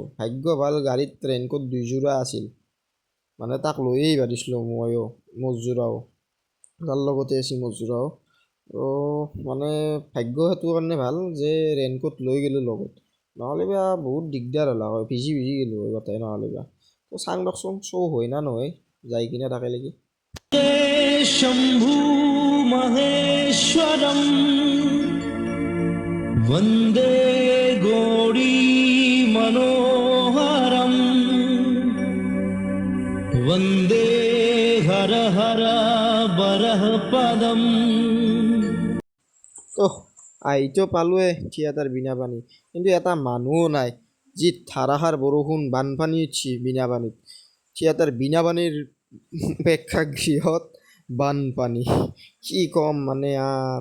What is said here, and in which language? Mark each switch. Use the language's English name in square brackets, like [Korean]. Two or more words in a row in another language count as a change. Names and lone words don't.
[Assamese] ভাগ্য ভাল গাড়ীত ৰেইনকোট 2 যোৰা আছিল, মানে তাক লৈয়ে আহিব দিছিলোঁ ময়ো, মজুৰাও তাৰ লগতে আছিল মজুৰাও। মানে ভাগ্য সেইটো কাৰণে ভাল যে ৰেইনকোট লৈ গ'লোঁ লগত, নহ'লে বা বহুত দিগদাৰ হ'ল হয়, ভিজি গ'লোঁ হয় গোটেই নহ'লে বা। তো চাং দিয়কচোন হয় না নহয়, যাই কিনে তাকে লাগি। [Sanskrit] शम्भु महेश्वरं वन्दे गौरी मनोहरं वन्दे हर हर बरः पदम्। [Assamese] তো আহিতো পালোৱে থিয়েটাৰ বিনাপানী, কিন্তু এটা মানুহো নাই। যি ধাৰাসাৰ বৰষুণ, বানপানী উঠছি বিনাপানীত, থিয়েটাৰ বিনাপানীৰ প্ৰেক্ষাগৃহত বানপানী, কি ক'ম মানে আৰু।